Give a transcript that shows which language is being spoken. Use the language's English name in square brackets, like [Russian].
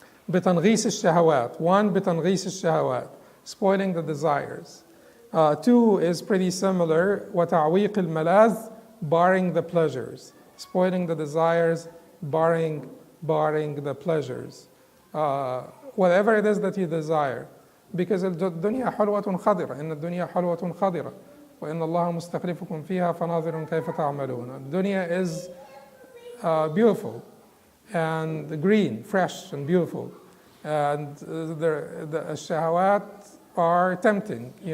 [Arabic] بتنغيس الشهوات. [English] 1, [Arabic] بتنغيس الشهوات, [English] spoiling the desires. 2 is pretty similar, [Arabic] وتعويق الملاذ, [English] barring the pleasures, spoiling the desires, barring the pleasures. Whatever it is that you desire, because [Arabic] الدنيا حلوة خضرة, إن الدنيا حلوة خضرة, وإن الله مستخلفكم فيها فناظر كيف تعملون. [English] Dunya is beautiful and green, fresh and beautiful, and the shahawat are tempting.